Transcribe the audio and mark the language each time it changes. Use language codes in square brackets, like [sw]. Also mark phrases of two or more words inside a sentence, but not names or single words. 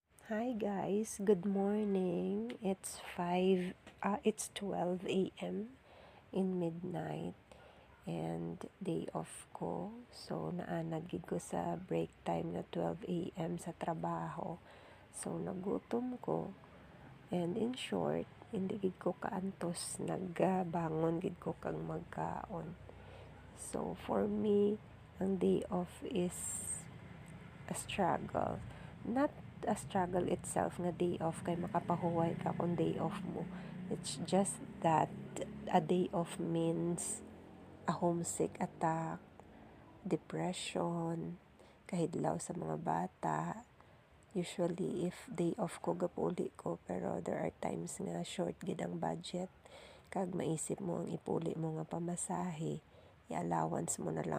[en] Hi guys, good morning. It's 12 a.m. in midnight and day off ko. [hil] So naanad gid ko sa break time na 12 a.m. sa trabaho. So nagutom ko [en] and in short, [hil] hindi gid ko kaantos nagbangon gid ko kang magkaon. [en] So for me, ang day off is a struggle. Not a struggle itself nga day off [hil] kay makapahuway ka kung day off mo. [en] It's just that a day off means a homesick attack, depression, [hil] kahidlaw sa mga bata. Usually, [en] if day off [hil] ko, gapuli ko. Pero [en] there are times [hil] nga short gid ang budget. Kag maisip mo ang ipuli mo nga pamasahe, i-allowance mo na lang